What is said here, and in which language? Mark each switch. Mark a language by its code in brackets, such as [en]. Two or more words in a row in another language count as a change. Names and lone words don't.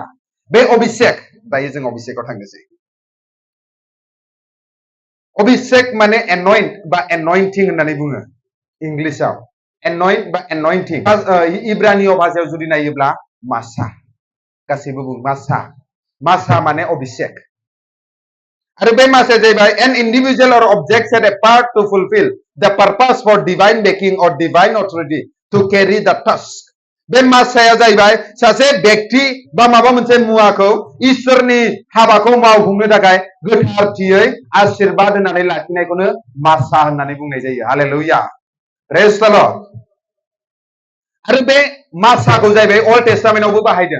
[brx] बे अभिषेक, दायो जों अभिषेकआव थांनोसै। अभिषेक माने एनयन्ट बा एनयन्टिं होननानै बुङो इंलिसाव। [en] anoint बा anointing। [brx] इब्रानियाव भाषायाव जुदि नायोब्ला मासा, गासैबो बुं मासा। मासा माने अभिषेक। आरो बे मासाया जाहैबाय [en] an individual or object set apart to fulfill the purpose for divine backing and divine authority to carry the task. [brx] बे मासाया जाहैबाय सासे व्यक्ति बा माबा मोनसे मुवाखौ इसोरनि हाबाखौ मावफुंनो थाखाय गोथारथियै आशीर्बाद होनानै लाखिनायखौनो मासा होननानै बुंनाय जायो। [en] हालेलुया। praise the Lord. [brx] आरो बे मासाखौ जाहैबाय अल्ड टेस्टामेन्टआवबो बाहायदों।